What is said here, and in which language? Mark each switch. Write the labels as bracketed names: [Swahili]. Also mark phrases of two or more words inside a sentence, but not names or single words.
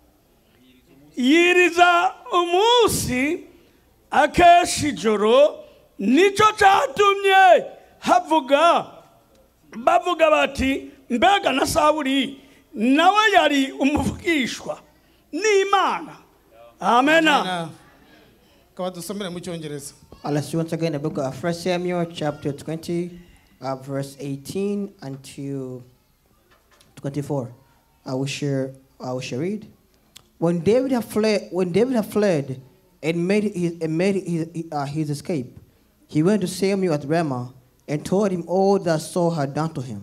[Rundi] Yiriza umunsi akeshi ijoro, nico catumye bavuga bati mbega na Sawuli nawe yari umuvugishwa n'Imana. Amena. Kaba dusomere mu Cyongereza. [English] Let's see once again the book of 1 Samuel chapter 20 verse 18 until 24. I will share read. When David had fled and made his escape, he went to Samuel at Ramah and told him all that Saul had done to him.